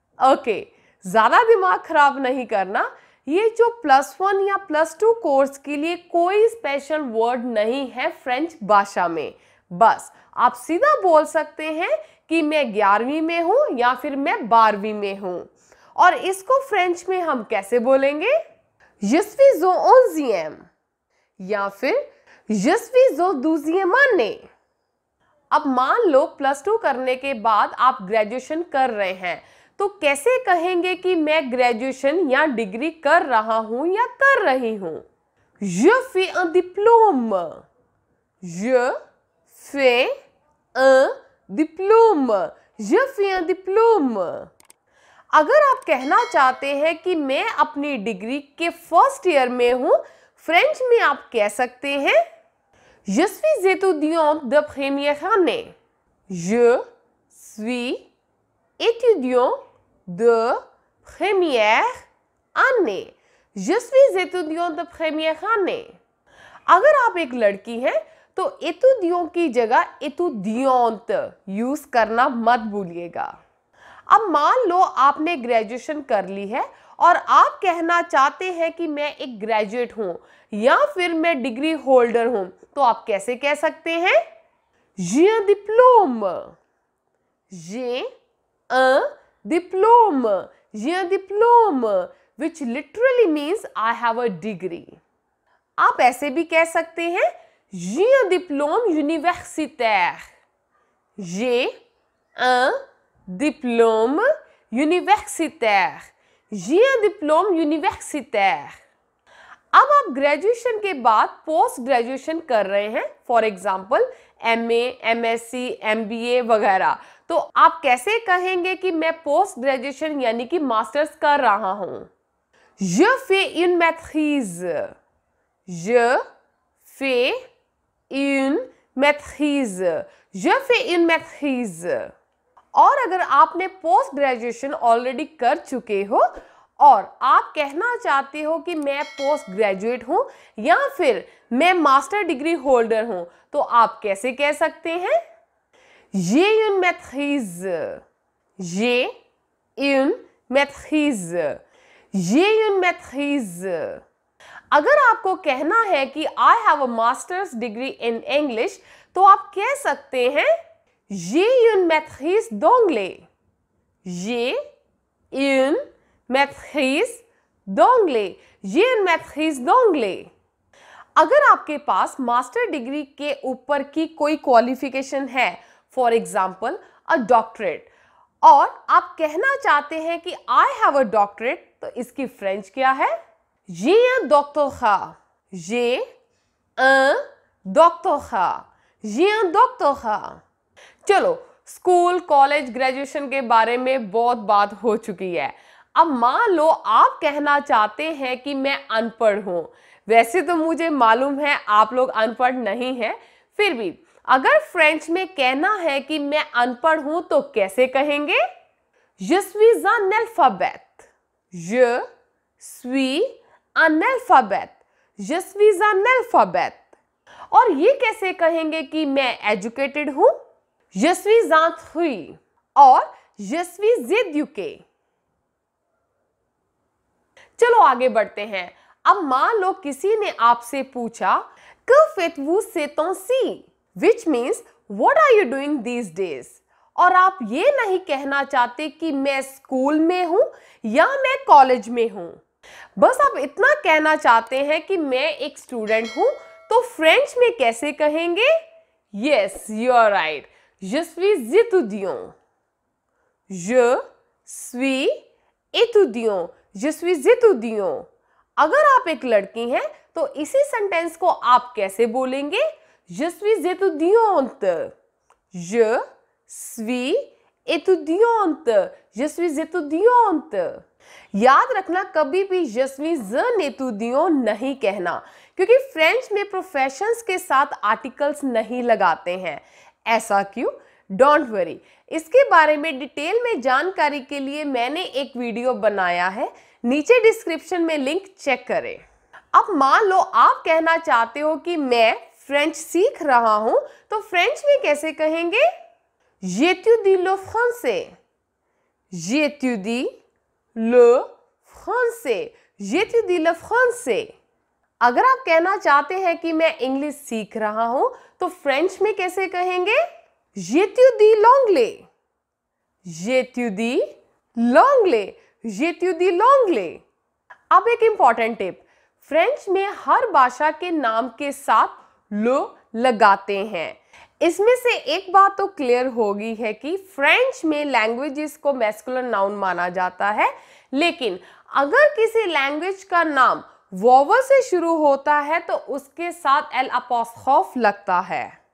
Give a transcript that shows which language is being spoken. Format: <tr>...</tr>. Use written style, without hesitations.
<hi>Okay, ज्यादा दिमाग खराब नहीं करना। ये जो +1 या +2 कोर्स के लिए कोई स्पेशल वर्ड नहीं है फ्रेंच भाषा में। बस आप सीधा बोल सकते हैं कि मैं 11वीं में हूं या फिर मैं 12वीं में हूं। और इसको फ्रेंच में हम कैसे बोलेंगे।</hi> <fr>je suis au 11e</fr> <hi>या फिर</hi> <fr>je suis au 12e année।</fr> <hi>अब मान लो +2 करने के बाद आप ग्रेजुएशन कर रहे हैं, तो कैसे कहेंगे कि मैं ग्रेजुएशन या डिग्री कर रहा हूं या कर रही हूं।</hi> <fr>je fais un diplôme। je fais un diplôme। je fais un diplôme।</fr> <hi>अगर आप कहना चाहते हैं कि मैं अपनी डिग्री के 1st ईयर में हूं, फ्रेंच में आप कह सकते हैं</hi> <fr>je suis étudiant de première année। je suis étudiant de première année। je suis étudiant de première année।</fr> <hi>अगर आप एक लड़की हैं तो étudiant की जगह étudiante यूज करना मत भूलिएगा। अब मान लो आपने ग्रेजुएशन कर ली है और आप कहना चाहते हैं कि मैं एक ग्रेजुएट हूं या फिर मैं डिग्री होल्डर हूं, तो आप कैसे कह सकते हैं।</hi> <fr>j'ai un diplôme। j'ai un diplôme। j'ai un diplôme</fr> <en>which literally means I have a degree।</en> <hi>आप ऐसे भी कह सकते हैं</hi> <fr>j'ai un diplôme universitaire। j'ai un diplôme universitaire। j'ai un diplôme universitaire।</fr> <hi>अब आप ग्रेजुएशन के बाद पोस्ट ग्रेजुएशन कर रहे हैं, for example MA, MSc, MBA वगैरह, तो आप कैसे कहेंगे कि मैं पोस्ट ग्रेजुएशन यानी कि मास्टर्स कर रहा हूं।</hi> <fr>je fais une maîtrise। je fais une maîtrise, je fais une maîtrise।</fr> <hi>और अगर आपने पोस्ट ग्रेजुएशन ऑलरेडी कर चुके हो और आप कहना चाहते हो कि मैं पोस्ट ग्रेजुएट हूं या फिर मैं मास्टर डिग्री होल्डर हूं, तो आप कैसे कह सकते हैं?</hi> <fr>J'ai une maîtrise, j'ai une maîtrise, j'ai une maîtrise।</fr> <hi>अगर आपको कहना है कि</hi> <en>I have a master's degree in English,</en> <hi>तो आप कह सकते हैं</hi> <fr>J'ai une maîtrise d'anglais, j'ai une maîtrise d'anglais, j'ai une maîtrise d'anglais।</fr> <hi>अगर आपके पास मास्टर डिग्री के ऊपर की कोई क्वालिफिकेशन है, फॉर एग्जाम्पल अ डॉक्टरेट, और आप कहना चाहते हैं कि आई हैव अ डॉक्टरेट, तो इसकी फ्रेंच क्या है?</hi> <fr>J'ai un doctorat, j'ai un doctorat, j'ai un doctorat।</fr> <hi>चलो, स्कूल, कॉलेज, ग्रेजुएशन के बारे में बहुत बात हो चुकी है। अब मान लो आप कहना चाहते हैं कि मैं अनपढ़ हूं। वैसे तो मुझे मालूम है आप लोग अनपढ़ नहीं हैं, फिर भी अगर फ्रेंच में कहना है कि मैं अनपढ़ हूं तो कैसे कहेंगे?</hi> <fr>Je suis analphabète, je suis analphabète, je suis analphabète।</fr> <hi>और ये कैसे कहेंगे कि मैं एजुकेटेड हूं?</hi> <fr>Je suis instruit और je suis éduqué।</fr> <hi>चलो आगे बढ़ते हैं। अब मान लो किसी ने आपसे पूछा</hi> <fr>Que faites-vous ces temps-ci?</fr> <en>Which means what are you doing these days?</en> <hi>और आप ये नहीं कहना चाहते कि मैं स्कूल में हूं या मैं कॉलेज में हूं, बस आप इतना कहना चाहते हैं कि मैं एक स्टूडेंट हूं, तो फ्रेंच में कैसे कहेंगे?</hi> <en>Yes, you are right.</en> <fr>Je suis étudiant, je suis étudiant, je suis étudiant।</fr> <hi>अगर आप एक लड़की हैं तो इसी सेंटेंस को आप कैसे बोलेंगे?</hi> <fr>Je suis étudiante, je suis étudiante, je suis étudiante।</fr> <hi>याद रखना, कभी भी</hi> <fr>je suis un étudiant</fr> <hi>नहीं कहना, क्योंकि फ्रेंच में प्रोफेशंस के साथ आर्टिकल्स नहीं लगाते हैं। ऐसा क्यों? डोंट वरी, इसके बारे में डिटेल में जानकारी के लिए मैंने एक वीडियो बनाया है, नीचे डिस्क्रिप्शन में लिंक चेक करें। अब मान लो आप कहना चाहते हो कि मैं फ्रेंच सीख रहा हूं, तो फ्रेंच में कैसे कहेंगे?</hi> <fr>J'étudie le français, j'étudie le français, j'étudie le français।</fr> <hi>अगर आप कहना चाहते हैं कि मैं इंग्लिश सीख रहा हूं, तो फ्रेंच में कैसे कहेंगे?</hi> <fr>J'étudie l'anglais, j'étudie l'anglais, j'étudie l'anglais।</fr> <hi>अब एक इंपॉर्टेंट टिप, फ्रेंच में हर भाषा के नाम के साथ लो लगाते हैं। इसमें से एक बात तो क्लियर होगी है कि फ्रेंच में लैंग्वेजेस को मैस्कुलिन नाउन माना जाता है, लेकिन अगर किसी लैंग्वेज का नाम वोवल से शुरू होता है तो उसके साथ एल अपोस्ट्रोफ लगता है।</hi>